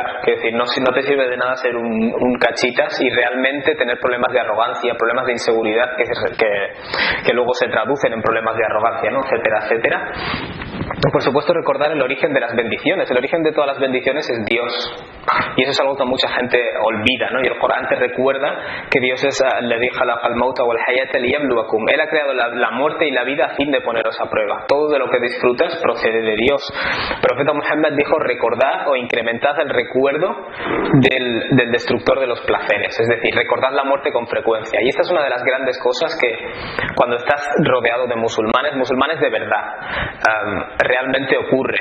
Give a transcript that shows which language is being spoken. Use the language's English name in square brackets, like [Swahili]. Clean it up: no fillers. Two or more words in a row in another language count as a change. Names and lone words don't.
[Spanish] Es decir, no te sirve de nada ser un cachitas y realmente tener problemas de arrogancia, problemas de inseguridad que luego se traducen en problemas de arrogancia, ¿no? Etcétera, etcétera. Por supuesto, recordar el origen de las bendiciones. El origen de todas las bendiciones es Dios, y eso es algo que mucha gente olvida, ¿no? Y el Corán te recuerda que Dios es [Arabic] الذي خلق الموت والحياة ليبلوكم. [Spanish] Él ha creado la muerte y la vida a fin de poneros a prueba. Todo de lo que disfrutas procede de Dios. El profeta Muhammad dijo: recordad o incrementad el recuerdo del destructor de los placeres. Es decir, recordad la muerte con frecuencia. Y esta es una de las grandes cosas que, cuando estás rodeado de musulmanes de verdad, realmente ocurre.